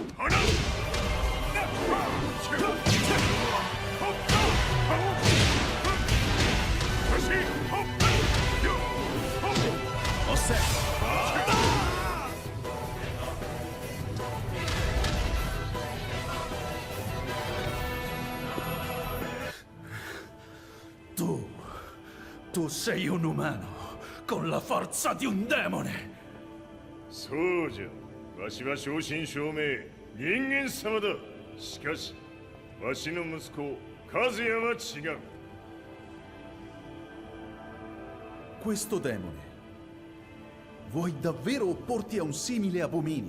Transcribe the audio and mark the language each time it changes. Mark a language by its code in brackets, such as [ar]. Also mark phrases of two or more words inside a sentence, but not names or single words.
[it] Osserva! Tu sei un umano con la forza di un demone. [ja] そうじゃわしは正真正銘人間様だしかしわしの息子和也は違う [it] Questo demone, vuoi davvero opporti a un simile abominio?